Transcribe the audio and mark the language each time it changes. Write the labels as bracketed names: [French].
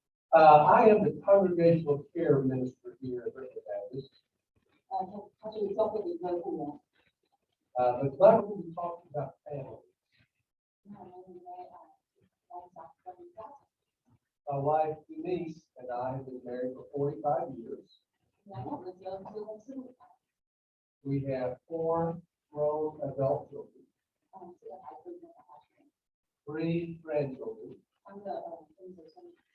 [English] I am the congregational care minister here at Brentwood. [Chinese] 他是教会的一个雇员。 [English] But tonight we'll be talking about family. [Chinese] 那我们应该来讲关于家庭。 [English] My wife Denise and I have been married for 45 years. [Chinese] 我们结婚45年。 [English] We have 4 grown adult children. [Chinese] 4个孩子已经长大成人。 [English] 3 grandchildren. [Chinese] 3个孙子孙女。